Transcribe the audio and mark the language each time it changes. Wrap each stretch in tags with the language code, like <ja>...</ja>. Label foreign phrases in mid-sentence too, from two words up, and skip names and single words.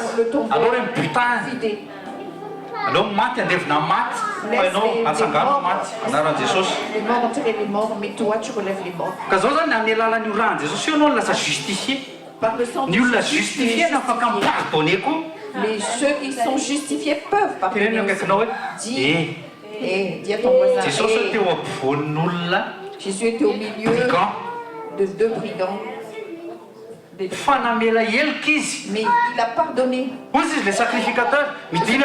<mg>Aleo hoe mibutany. Aleo maty andevina maty fa ianao atsangano maty anaran'i Jesosy. Ka zao zany amin'ny alalan'io ran'i Jesosy io anao lasa justifié. Ny olona justifié na afaka mipardonné koa.</mg> <fr>Mais ceux qui sont justifiés peuvent pardonner. Dis à ton voisin. Jésus était au milieu de 2 brigands. Mais il a pardonné. Les sacrificateurs, tu as</fr>